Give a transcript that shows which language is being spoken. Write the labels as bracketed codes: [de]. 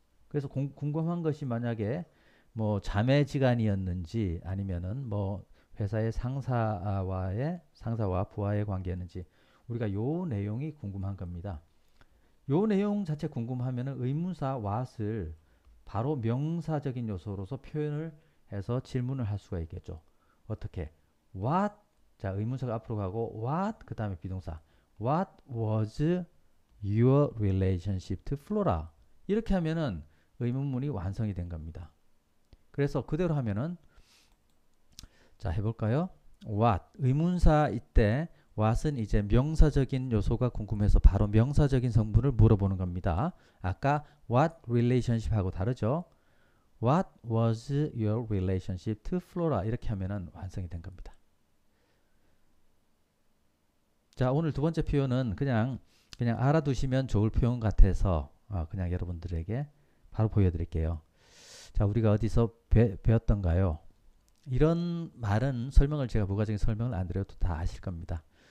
[ko] 그래서 궁금한 것이 만약에 뭐 자매지간이었는지 아니면은 뭐 회사의 상사와 부하의 관계였는지 우리가 요 내용이 궁금한 겁니다. 요 내용 자체 궁금하면은 의문사 what을 바로 명사적인 요소로서 표현을 해서 질문을 할 수가 있겠죠. 어떻게? What? 자, 의문사가 앞으로 가고 what 그 다음에 비동사. [en] What was your relationship to Flora? [ko] 이렇게 하면은 의문문이 완성이 된 겁니다. 그래서 그대로 하면은 자, 해볼까요? what 의문사 이때 what은 이제 명사적인 요소가 궁금해서 바로 명사적인 성분을 물어보는 겁니다. 아까 [en] what relationship [ko] 하고 다르죠? [en] What was your relationship to Flora? [ko] 이렇게 하면은 완성이 된 겁니다. 자, 오늘 두 번째 표현은 그냥 알아두시면 좋을 표현 같아서 그냥 여러분들에게 바로 보여드릴게요. 자, 우리가 어디서 배웠던가요? 이런 말은 설명을 제가 부가적인 설명을 안 드려도 다 아실 겁니다.